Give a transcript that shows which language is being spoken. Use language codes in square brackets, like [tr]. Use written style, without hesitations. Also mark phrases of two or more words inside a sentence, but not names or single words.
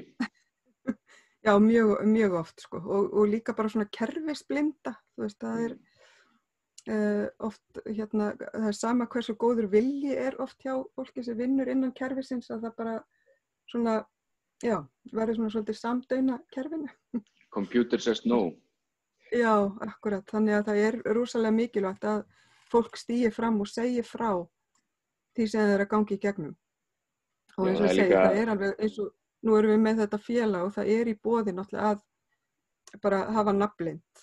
[is] Já, mjög oft sko og líka bara svona kerfisblinda, það er oft það er sama hversu góður vilji er oft hjá fólki sem vinnur innan kerfisins að það bara svona, já, verður svona svolítið samdauna kerfinu. [en] Computer says no. [is] Já, akkurat, þannig að það er rosalega mikilvægt að fólk stígi fram og segi frá því sem það er að gangi í gegnum. Og eins og ég segi, það er alveg eins og nú erum við með þetta félag og það er í boði náttúrulega að bara hafa nafnleynd.